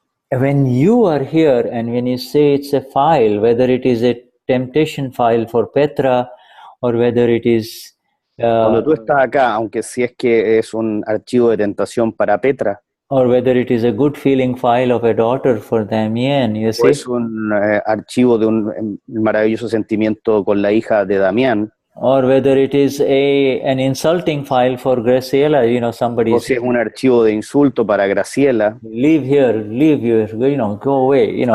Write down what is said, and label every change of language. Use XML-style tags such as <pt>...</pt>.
<en>When you are here and when you say it's a file, whether it is a temptation file for Petra or whether it is...</en> <es>Cuando tú estás acá, aunque si es que es un archivo de tentación para Petra,</es> <en>or whether it is a good feeling file of a daughter for Damian, you see?</en> <es>O es un archivo de un maravilloso sentimiento con la hija de Damián.</es> <en>Or whether it is an insulting file for Graciela, you know, somebody.</en> <es>O si es un archivo de insulto para Graciela.</es> <en>Leave here, you know, go away, you know.</en>